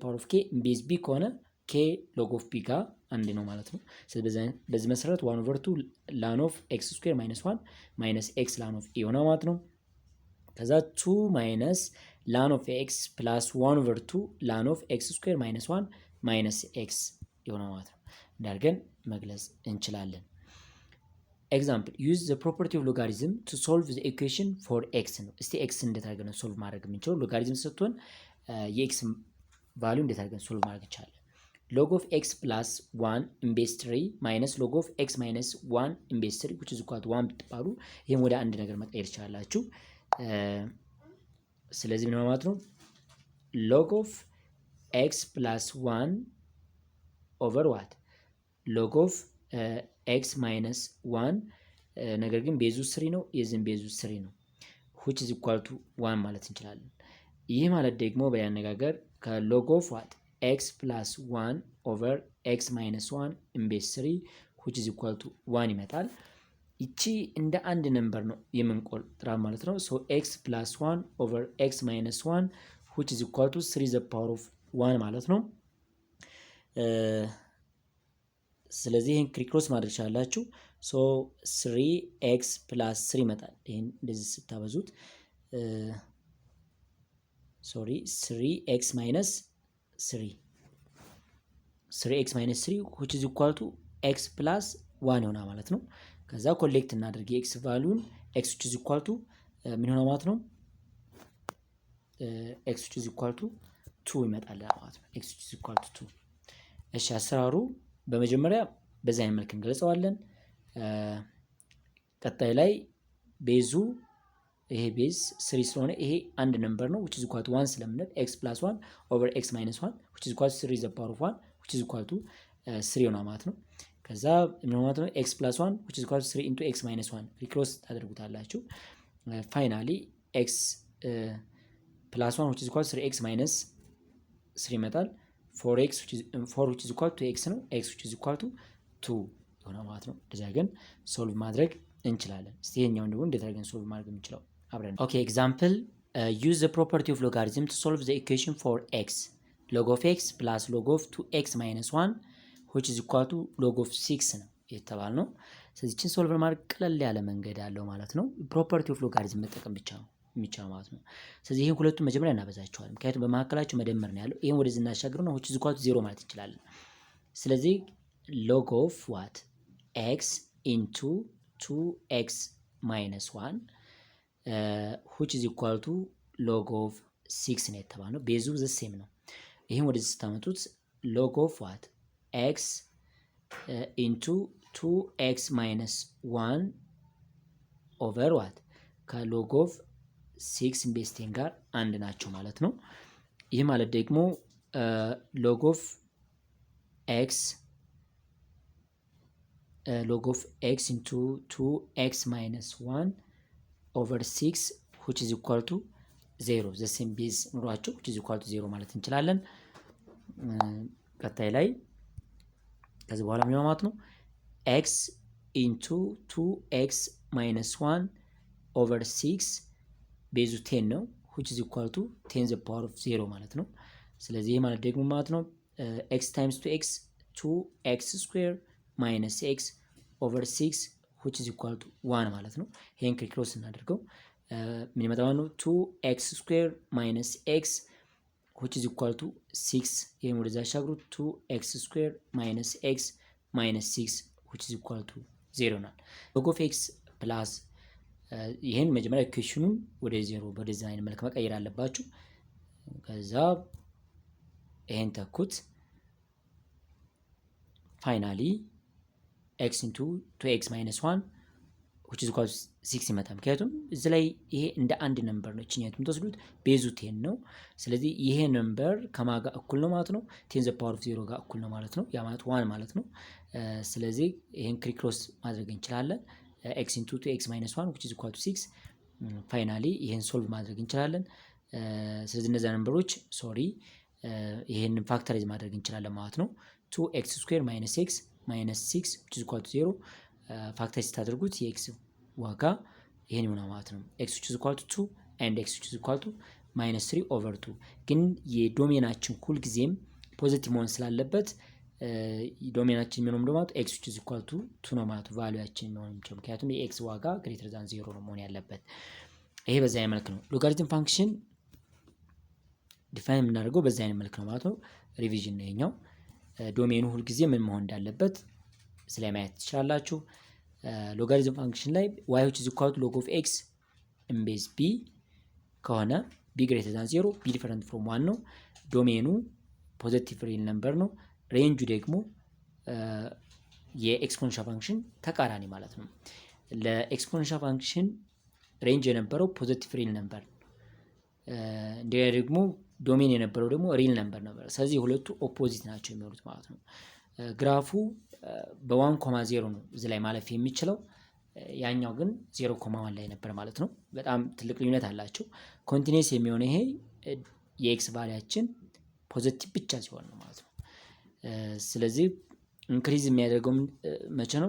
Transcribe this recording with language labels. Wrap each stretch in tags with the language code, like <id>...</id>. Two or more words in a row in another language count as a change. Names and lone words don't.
<en>power of k base b</en> <am>ከሆነ</am> <en>k log of b</en> <am>ጋር አንድ ነው ማለት ነው። ስለዚህ በዚህ መሰረት</am> <en>1 over 2 ln of x square minus 1 minus x ln of e</en> <am>ሆነ ማለት ነው። ከዛ</am> <en>2 minus ln of x plus 1 over 2 ln of x square minus 1 minus x</en> <am>የሆነ ማለት ነው። እንዳርገን መግለጽ እንችላለን።</am> <en>example use the property of logarithm to solve the equation for x</en> <am>ነው። እስቲ ኤክስ እንዴት አድርገን ሶልቭ ማድረግ የምንችለው? ሎጋሪዝም ስትሆን የኤክስ ቫልዩ እንዴት አድርገን ሶልቭ ማድረግ ይቻላል?</am> <en>log of x plus 1 in base 3 minus log of x minus 1 in base 3 which is equal to 1</en> <am>ብትባሉ ይሄን ወደ አንድ ነገር መቀየር ይችላልላችሁ። ስለዚህ ምን ማለት ነው?</am> <en>log of x plus 1 over what? log of x minus 1</en> <am>ነገር ግን ቤዙ 3 ነው፣</am> <en>የዚህም ቤዙ 3 ነው which is equal to 1</en> <am>ማለት እንችላለን። ይህ ማለት ደግሞ በያነጋገር</am> <en>ከlog of what x plus 1 over x minus 1 in base 3 which is equal to 1</en> <am>ይመጣል። ይቺ እንደ አንድ ነምበር ነው የምንቆጥራት ማለት ነው።</am> <en>so x plus 1 over x minus 1 which is equal to 3 the power of 1</en> <am>ማለት ነው። ስለዚህ ይሄን ክሪክሮስ ማድረግ ይችላልላችሁ።</am> <en>so 3x plus 3</en> <am>ይመጣል። ይሄን እንደዚህ ስታበዙት</am> <en>3x minus 3 minus 3 which is equal to x plus 1</en> <am>ይሆናል ማለት ነው። ከዛ ኮሌክት እናድርግ የx ቫልዩን</am> <en>x which is equal to</en> <am>ምን ይሆናል ማለት ነው?</am> <en>x which is equal to 2</en> <am>ይመጣል ማለት ነው።</am> <en>x which is equal to 2።</en> <am>እሺ አሰራሩ በመጀመሪያ በዛ አይነት መልክ እንገልጸዋለን። ቀጣይ ላይ ቤዙ ይሄ ቤዝ 3 ስለሆነ ይሄ አንድ ነምበር ነው</am> <en>which is equal to 1 ስለምንል x plus 1 over x minus 1 which is equal to 3 the power of 1 which is equal to 3</en> <am>ነው ማለት ነው። ከዛ ምን ማለት ነው?</am> <en>x plus 1 which is equal to 3 into x minus 1</en> <am>ሪክሮስ ታደርጉታላችሁ። ፋይናሊ</am> <en>x plus 1 which is equal to 3x minus 3 ይመጣል። 4 which is equal to x ነው x which is equal to 2</en> <am>ይሆናል ማለት ነው። እንደዛ ግን ሶልቭ ማድረግ እንችላለን። እስቲ ይሄኛውን ደግሞ እንዴት አድርገን ሶልቭ ማድረግ እንችላለን አብረን።</am> <en>okay example use the property of logarithm to solve the equation for x log of x plus log of 2x minus 1 which is equal to log of 6</en> <am>ነው የተባልነው። ስለዚህ እቺን ሶልቭ ማድረግ ቀለል ያለ መንገድ አለው ማለት ነው።</am> <en>property of logarithm</en> <am>መጠቀም ብቻ ነው የሚቻለው ማለት ነው። ስለዚህ ይሄን ሁለቱን መጀመሪያ እናበዛቸዋለን፣ ምክንያቱም በመካከላቸው መደመር ነው ያለው። ይሄን ወደዚህ እናሻግር ነው</am> <en>which is equal to 0</en> <am>ማለት እንችላለን።</am> <en>ስለዚህ log of what x into 2x minus 1 which is equal to log of 6</en> <am>ነው የተባለው። ቤዙ</am> <en>the same</en> <am>ነው። ይሄን ወደዚህ ስታመጡት</am> <en>log of what x into 2x minus 1 over what ከlog of 6</en> <am>ቤዝ 10 ጋር አንድ ናቸው ማለት ነው። ይህ ማለት ደግሞ</am> <en>log of x into 2x minus 1 over 6 which is equal to 0 the same base ኑሯቸው which is equal to 0</en> <am>ማለት እንችላለን። ቀጣይ ላይ ከዚህ በኋላ ምን ማለት ነው?</am> <en>x into 2x minus 1 over 6</en> <am>ቤዙ 10 ነው</am> <en>which is equal to 10 the power of 0</en> <am>ማለት ነው። ስለዚህ ይሄ ማለት ደግሞ ማለት ነው</am> <en>x times 2x 2x square minus x over 6 which is equal to 1</en> <am>ማለት ነው። ይሄን ክሪክሮስ እናደርገው ምን ይመጣል ነው</am> <en>2x square minus x which is equal to 6</en> <am>ይሄን ወደዛ አሻግሩ</am> <en>2x square minus x minus 6 which is equal to 0 ነው። log of x plus</en> <am>ይሄን መጀመሪያ ኢኩዌሽኑን ወደ 0 በዲዛይን አይነት መልክ መቀየር አለባችሁ። ከዛ ይሄን ተኩት ፋይናሊ</am> <en>x into 2x minus 1 which is equal to 6</en> <am>ይመጣል። ምክንያቱም እዚህ ላይ ይሄ እንደ አንድ ነምበር ነው እቺኛት የምትወስዱት ቤዙ 10 ነው። ስለዚህ ይሄ ነምበር ከማጋ እኩል ነው ማለት ነው</am> <en>10 the power of</en> <am>0 ጋር እኩል ነው ማለት ነው። ያ ማለት 1 ማለት ነው። ስለዚህ ይሄን ክሪክሮስ ማድረግ እንችላለን</am> <en>x into 2x minus 1 which is equal to 6</en> <am>ፋይናሊ ይሄን ሶልቭ ማድረግ እንችላለን። ስለዚህ እነዛ ነምበሮች ይሄን ፋክተራይዝ ማድረግ እንችላለን ማለት ነው።</am> <en>2x square minus x minus 6 which is equal to 0</en> <am>ፋክተራይዝ ስታደርጉት የx ዋጋ ይሄን ይሆናል ማለት ነው።</am> <en>x which is equal to 2 and x which is equal to minus 3 over 2</en> <am>ግን የዶሜናችን ሁል ጊዜም ፖዚቲቭ መሆን ስላለበት ዶሜናችን ምንም ነው ማለት</am> <en>x which is equal to 2</en> <am>ነው ማለት ቫልዩአችን ነው የሚሆነው። ምክንያቱም የx ዋጋ</am> <en>greater than 0</en> <am>ነው መሆን ያለበት። ይሄ በዛ አይነት መልክ ነው ሎጋሪትም ፋንክሽን ዲፋይን የምናደርገው በዛ አይነት መልክ ነው ማለት ነው። ሪቪዥን ነው ይሄኛው ዶሜኑ ሁል ጊዜ ምን መሆን እንዳለበት ስለማየት ትችላላችሁ። ሎጋሪዝም ፋንክሽን ላይ</am> <en>y which is equal to log of x in base b ከሆነ b greater than 0 b different from 1</en> <am>ነው። ዶሜኑ</am> <en>positive real number ነው።</en> <am>ሬንጁ ደግሞ</am> <en>exponential function</en> <am>ተቃራኒ ማለት ነው።</am> <en>exponential function</en> <am>ሬንጅ የነበረው</am> <en>positive real number</en> <am>እንዲያ ደግሞ ዶሜን የነበረው ደግሞ</am> <en>real number</en> <am>ነበር። ስለዚህ ሁለቱ ኦፖዚት ናቸው የሚሆኑት ማለት ነው። ግራፉ በ1,0 ነው እዚህ ላይ ማለፍ የሚችለው ያኛው ግን 0,1 ላይ ነበር ማለት ነው። በጣም ትልቅ ልዩነት አላቸው። ኮንቲኒየስ የሚሆነው ይሄ የኤክስ ቫልያችን ፖዚቲቭ ብቻ ሲሆን ነው ማለት ነው። ስለዚህ ኢንክሪዝ የሚያደርገው መቼ ነው?</am>